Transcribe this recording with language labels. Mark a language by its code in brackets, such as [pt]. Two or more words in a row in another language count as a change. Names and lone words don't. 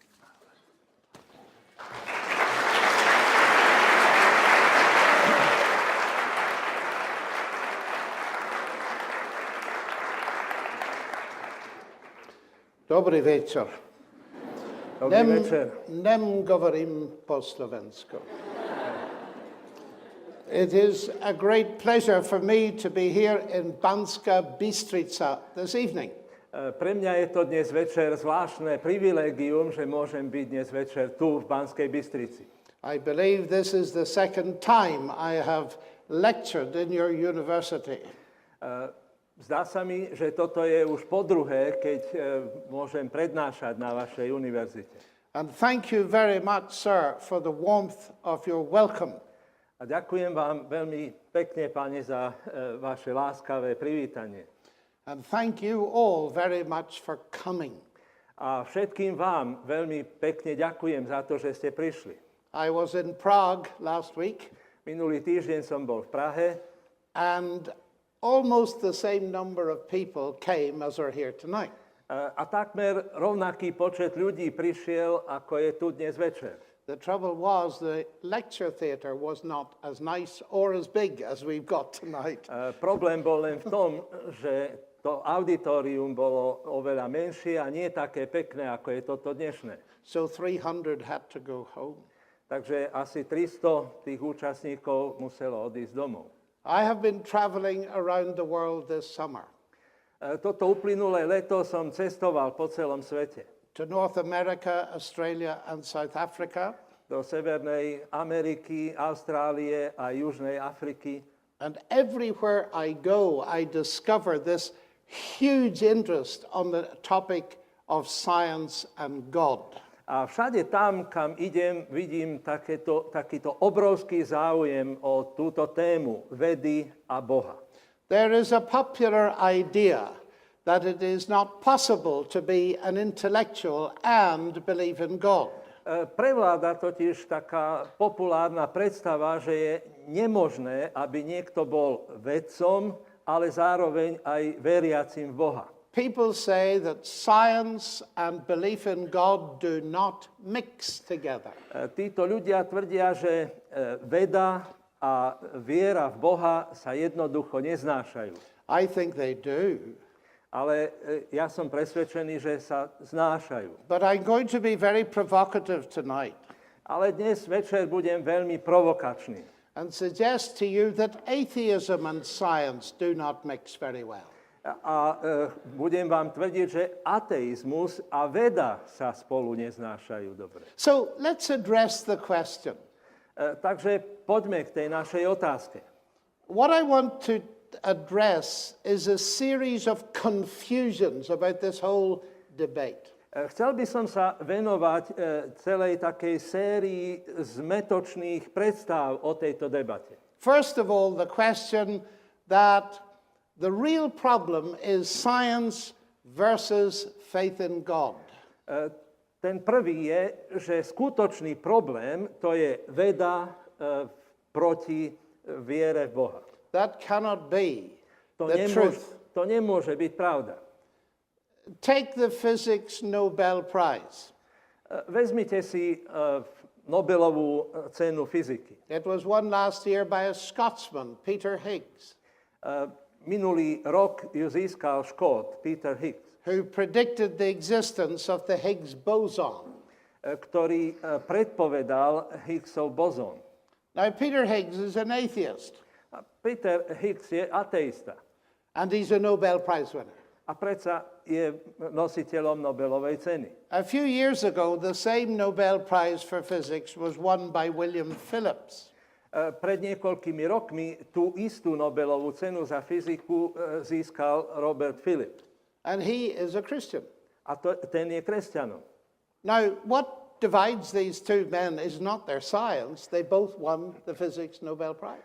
[sk] Dobrý večer. Dobrý večer. Nem govorím po slovensku. [en] It is a great pleasure for me to be here in Banska Bystrica this evening. [sk] Pre mňa je to dnes večer zvláštne privilégium, že môžem byť dnes večer tu v Banskej Bystrici. [en] I believe this is the second time I have lectured in your university. [sk] Zdá sa mi, že toto je už po druhé, keď môžem prednášať na vašej univerzite. [en] And thank you very much, sir, for the warmth of your welcome. [sk] A ďakujem vám veľmi pekne, páni, za vaše láskavé privítanie. [en] And thank you all very much for coming. [sk] A všetkým vám veľmi pekne ďakujem za to, že ste prišli. [en] I was in Prague last week. [sk] Minulý týždeň som bol v Prahe. [en] And almost the same number of people came as are here tonight. [sk] A takmer rovnaký počet ľudí prišiel, ako je tu dnes večer. [en] The trouble was the lecture theatre was not as nice or as big as we've got tonight. [sk] Problém bol len v tom, že to auditorium bolo oveľa menšie a nie také pekné, ako je toto dnešné. [en] So 300 had to go home. [sk] Takže asi 300 tých účastníkov muselo odísť domov. [en] I have been traveling around the world this summer. [sk] Toto uplynulé leto som cestoval po celom svete. [en] To North America, Australia and South Africa. [sk] Do Severnej Ameriky, Austrálie a Južnej Afriky. [en] And everywhere I go, I discover this huge interest on the topic of science and God. [sk] A všade tam, kam idem, vidím takýto obrovský záujem o túto tému vedy a Boha. [en] There is a popular idea that it is not possible to be an intellectual and believe in God. [sk] Prevláda totiž taká populárna predstava, že je nemožné, aby niekto bol vedcom, ale zároveň aj veriacim v Boha. [en] People say that science and belief in God do not mix together. [sk] Títo ľudia tvrdia, že veda a viera v Boha sa jednoducho neznášajú. [en] I think they do. [sk] Ale ja som presvedčený, že sa znášajú. [en] But I'm going to be very provocative tonight [sk] Ale dnes večer budem veľmi provokačný. [en] and suggest to you that atheism and science do not mix very well. [sk] A budem vám tvrdiť, že ateizmus a veda sa spolu neznášajú dobre. [en] So let's address the question. [sk] Takže poďme k tej našej otázke. [en] What I want to address is a series of confusions about this whole debate. [sk] Chcel by som sa venovať celej takej sérii zmetočných predstav o tejto debate. [en] First of all, the question that the real problem is science versus faith in God. [sk] Ten prvý je, že skutočný problém to je veda proti viere v Boha. [en] That cannot be the truth. [sk] To nemôže byť pravda. [en] Take the Physics Nobel Prize. [sk] Vezmite si Nobelovú cenu fyziky. [en] It was won last year by a Scotsman, Peter Higgs, [sk] Minulý rok ju získal Škót Peter Higgs, [en] who predicted the existence of the Higgs boson. [sk] ktorý predpovedal Higgsov bozón. [en] Now, Peter Higgs is an atheist, [sk] A Peter Higgs je ateista [en] and he's a Nobel Prize winner. [sk] a predsa je nositeľom Nobelovej ceny. [en] A few years ago, the same Nobel Prize for Physics was won by William Phillips. [sk] Pred niekoľkými rokmi tú istú Nobelovú cenu za fyziku získal Robert Philip. [en] And he is a Christian. [sk] A ten je kresťanom. [en] Now, what divides these two men is not their science. They both won the Physics Nobel Prize.